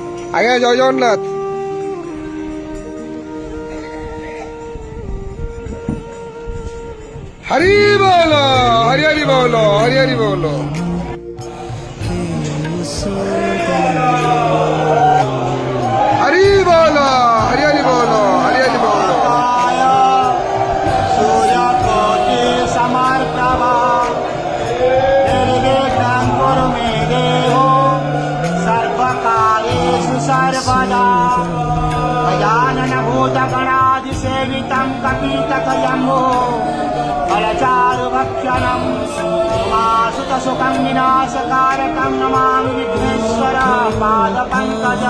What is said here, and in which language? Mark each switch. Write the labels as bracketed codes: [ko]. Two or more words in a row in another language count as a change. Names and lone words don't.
[bn] আগে জয় জগন্নাথ। হরি বল, হরি হরি বল, হরি হরি বল। হরি বল, হরি হরি বল, হরি হরি বল। [sa] सूर्यकोटि समर्प्रभा निर्विघ्नं कुरु मे देवो सर्वकार्येषु सर्वदा। गजानन भूतगणाधिसेवितं कपितकजम्बो फलचारुभक्षणं उमासुतसुखं विनाशकारकं नमामि विघ्नेश्वर पादपङ्कजं।